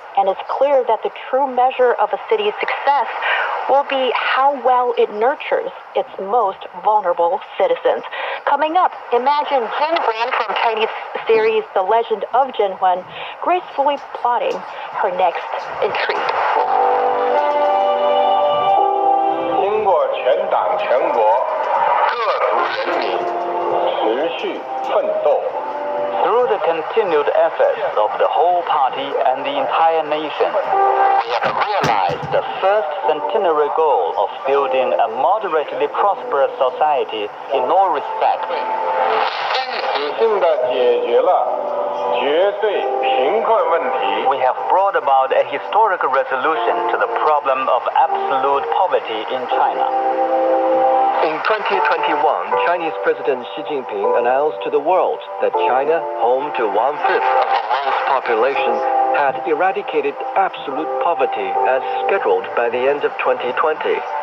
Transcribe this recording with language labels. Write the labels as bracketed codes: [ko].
[en] And it's clear that the true measure of a city's success will be how well it nurtures its most vulnerable citizens. Coming up, imagine Jin Huan from Chinese series The Legend of Jin Huan gracefully plotting her next intrigue. [zh] 经过全党全国各族人民持续奋斗。 [en] Through the continued efforts of the whole party and the entire nation, we have realized the first centenary goal of building a moderately prosperous society in all respects. [zh] 历史性地解决了绝对贫困问题。 [en] We have brought about a historic resolution to the problem of absolute poverty in China. In 2021, Chinese President Xi Jinping announced to the world that China, home to 1/5 of the world's population, had eradicated absolute poverty as scheduled by the end of 2020.